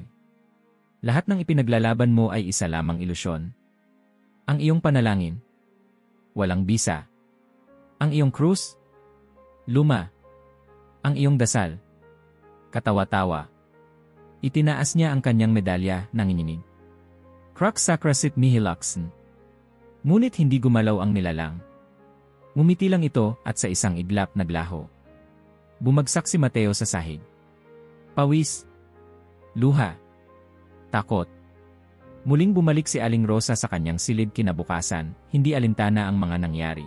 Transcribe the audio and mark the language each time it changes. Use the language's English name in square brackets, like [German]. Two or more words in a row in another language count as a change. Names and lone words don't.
[Filipino] Lahat ng ipinaglalaban mo ay isa lamang ilusyon. Ang iyong panalangin. Walang bisa. Ang iyong krus. Luma. Ang iyong dasal. Katawa-tawa. Itinaas niya ang kanyang medalya, nanginginig. [Latin] Crux sacra sit mihi luxen. [Filipino] Ngunit hindi gumalaw ang nilalang. Ngumiti lang ito at sa isang iglap naglaho. Bumagsak si Mateo sa sahig. Pawis. Luha. Takot. Muling bumalik si Aling Rosa sa kanyang silid kinabukasan, hindi alintana ang mga nangyari.